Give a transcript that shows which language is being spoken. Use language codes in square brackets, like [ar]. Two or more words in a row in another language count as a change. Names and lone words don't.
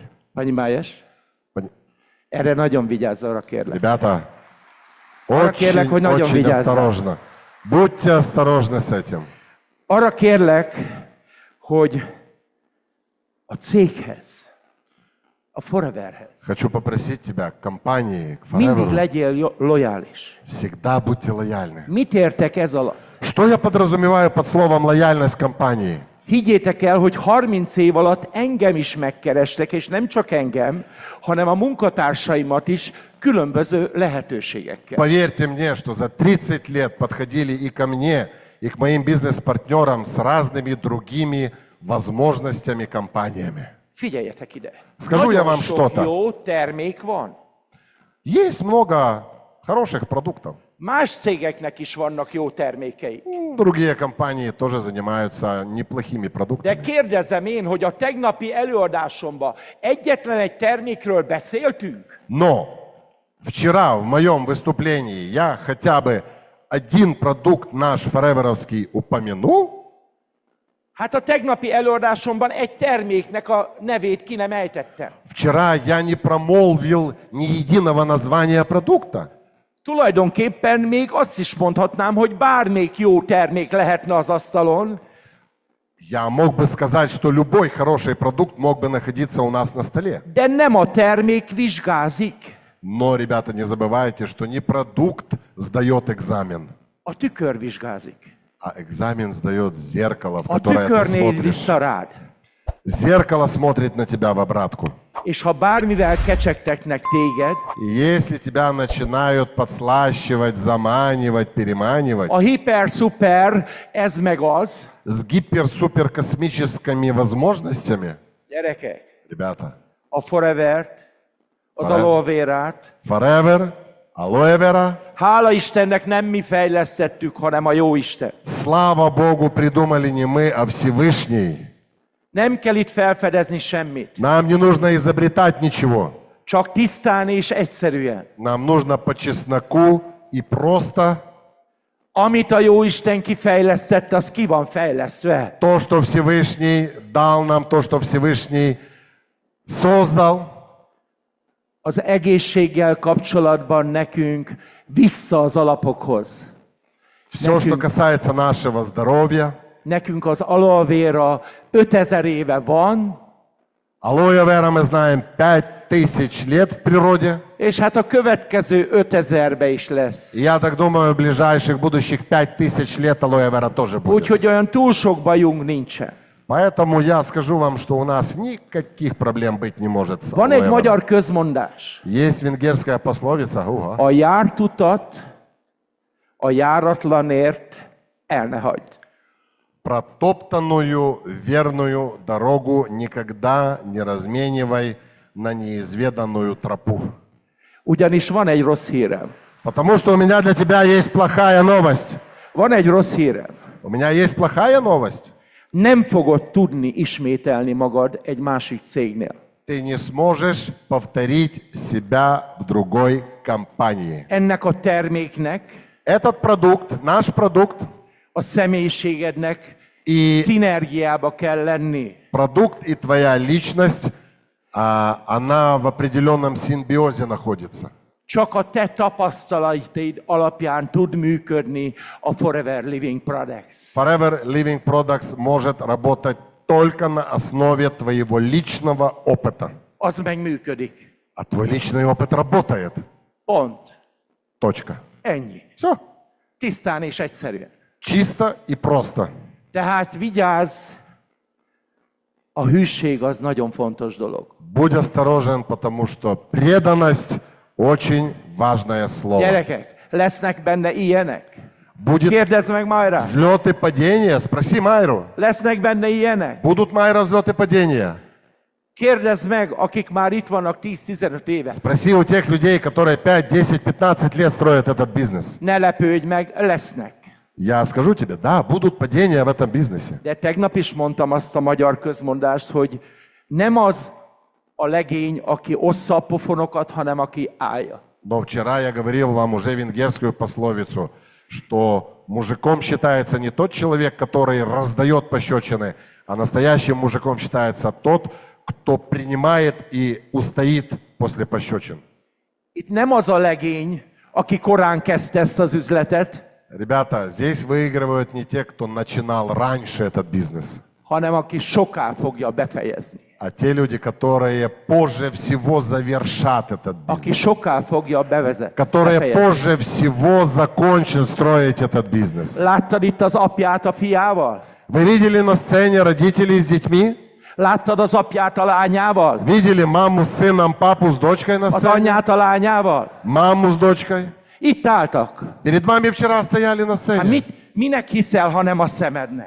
[ru] Понимаешь? [hu] Erre nagyon vigyázz, arra kérlek. [ru] Ребята, [hu] Arra kérlek, hogy nagyon [ru] очень [hu] vigyázz. [ru] осторожно. Будьте осторожны с этим. [hu] Arra kérlek, hogy a céghez, a Foreverhez [ru] Хочу попросить тебя, к компании, к [hu] mindig Forever, legyél lojális. [ru] всегда будьте лояльны. [hu] Mit értek ez alatt? [ru] Что я подразумеваю под словом лояльность компании? [hu] Higgyétek el, hogy 30 év alatt engem is megkerestek, és nem csak engem, hanem a munkatársaimat is különböző lehetőségekkel. [ru] Поверьте мне, что за 30 лет подходили и ко мне, и к моим бизнес-партнерам с разными другими возможностями, компаниями. [hu] Figyeljetek ide! [ru] Скажу я [hu] Nagyon [ru] вам [hu] sok [ru] что-то. [hu] jó termék van. [ru] Есть много хороших продуктов. [hu] Más cégeknek is vannak jó termékei. [ru] Другие компании тоже занимаются неплохими [hu] De [ru] продуктами. [hu] kérdezem én, hogy a tegnapi előadásomban egyetlen egy termékről beszéltünk? [ru] Но вчера в моем выступлении я хотя бы один продукт наш фореверовский упомянул. [hu] Hát a tegnapi előadásomban egy terméknek a nevét ki nem ejtettem. [ru] Вчера я не промолвил ни единого названия продукта. [hu] Tulajdonképpen még azt is mondhatnám, hogy bármelyik jó termék lehetne az asztalon, [ru] Я мог бы сказать, что любой хороший продукт мог бы находиться у нас на столе. [hu] de nem a termék vizsgázik, [ru] Но, ребята, не забывайте, что не продукт сдает экзамен, [hu] a tükör vizsgázik. [ru] а экзамен сдает зеркало, в [hu] A [ru] которое ты [hu] tükör néz [ru] смотришь. [hu] vissza rád. [ru] Зеркало смотрит на тебя в обратку. [hu] És ha bármivel kecsegtetnek téged, [ru] И если тебя начинают подслащивать, заманивать, переманивать [hu] a hiper-szuper, ez meg az, [ru] с гипер-супер-космическими возможностями, [hu] gyerekek, [ru] ребята, [hu] a Forevert, az Forever. aloe verát, Forever, Aloe Vera, hála Istennek nem mi fejlesztettük, hanem a Jóisten. [ru] слава Богу, придумали не мы, а Всевышний. [hu] Nem kell itt felfedezni semmit, [ru] Нам не нужно изобретать ничего. [hu] csak tisztán és egyszerűen. [ru] Нам нужно по чесноку и просто [hu] Amit a Jóisten kifejlesztett, az ki van fejlesztve. [ru] то, что Всевышний дал нам, то, что Всевышний создал. [hu] Az egészséggel kapcsolatban nekünk vissza az alapokhoz. [ru] Все, что касается нашего здоровья. [hu] Nekünk az aloe vera 5000 éve van, [ru] Алоэ вера мы знаем 5000 лет в природе. [hu] és hát a következő 5000-be is lesz. [ru] И я так думаю, в ближайших будущих 5000 лет алоэ вера тоже будет. [hu] Úgyhogy olyan túl sok bajunk nincsen. [ru] Поэтому я скажу вам, что у нас никаких проблем быть не может с [hu] Van [ru] алоэ [hu] egy [ru] верой. [hu] magyar közmondás. [ru] Есть венгерская пословица, [hu] A járt utat a járatlanért el ne hagyd. [ru] протоптанную верную дорогу никогда не разменивай на неизведанную тропу. [hu] Ugyanis van egy rossz hírem. [ru] Потому что у меня для тебя есть плохая новость. [hu] Van egy rossz hírem. [ru] У меня есть плохая новость. [hu] Nem fogod tudni ismételni magad egy másik cégnél. [ru] Ты не сможешь повторить себя в другой компании. [hu] Ennek a terméknek, [ru] Этот продукт, наш продукт, [hu] a személyiségednek [ru] и [hu] szinergiába kell lenni. [ru] продукт и твоя личность, она в определенном симбиозе находится. [hu] Csak a te tapasztalataid alapján tud működni a Forever Living Products. [ru] Forever Living Products может работать только на основе твоего личного опыта. [hu] Az meg működik. [ru] А твой личный опыт работает. [hu] Pont. [ru] Точка. [hu] Ennyi. [ru] Все. [hu] Tisztán és egyszerűen. [ru] Чисто и просто. [hu] Tehát vigyázz, a hűség az nagyon fontos dolog. [ru] Будь осторожен, потому что преданность очень важное слово. [hu] Gyerekek, lesznek benne ilyenek? [ru] Будет [hu] Kérdezd meg Májra. [ru] взлет и падение. Спроси Майру. [hu] Lesznek benne ilyenek? [ru] Будут, Майра, взлет и падения? [hu] Kérdezd meg, akik már itt vannak 10-15 éve. [ru] Спроси у тех людей, которые 5, 10, 15 лет строят этот бизнес. [hu] Ne lepődj meg, lesznek. [ru] Я скажу тебе, да, будут падения в этом бизнесе. [hu] De tegnap is mondtam azt a magyar közmondást, hogy nem az a legény, aki ossza a pofonokat, hanem aki állja. [ru] Но вчера я говорил вам уже венгерскую пословицу, что мужиком считается не тот человек, который раздает пощечины, а настоящим мужиком считается тот, кто принимает и устоит после пощечин. [hu] Itt nem az a legény, aki korán kezdte ezt az üzletet, [ru] Ребята, здесь выигрывают не те, кто начинал раньше этот бизнес, [hu] hanem aki soká fogja befejezni. [ru] а те люди, которые позже всего завершат этот [hu] Aki [ru] бизнес, [hu] soká fogja [ru] которые [hu] befejezni. [ru] позже всего закончат строить этот бизнес. [hu] Láttad itt az apját a fiával? [ru] Вы видели на сцене родителей с детьми? [hu] Láttad az apját a lányával? [ru] Видели маму с сыном, папу с дочкой на [hu] Az [ru] сцене? [hu] anyját a lányával? [ru] Маму с дочкой? [hu] Itt álltak. [ru] Перед вами вчера стояли на [hu] Hát [ru] сцене. [hu] minek hiszel, ha nem a szemednek?